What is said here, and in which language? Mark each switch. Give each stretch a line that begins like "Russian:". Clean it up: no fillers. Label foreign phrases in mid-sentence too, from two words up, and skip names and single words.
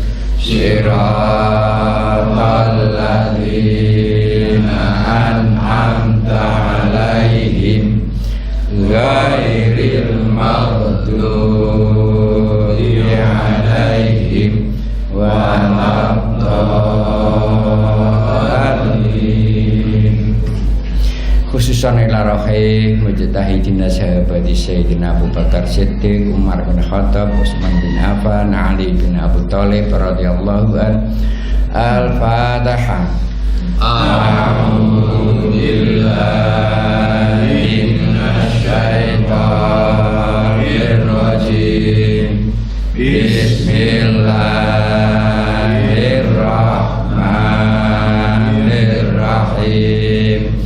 Arabic: صراط الذين أنعمت عليهم غير المغضوب عليهم ولا الضالين. خصوصا إلى روح مجتهدين صحابة سيدنا أبو بكر صديق، عمر بن خطاب، عثمان بن عفان، علي بن أبي طالب رضي الله عن. Al-Fatihah. أعوذ بالله من الشيطان الرجيم. Bismillahirrahmanirrahim.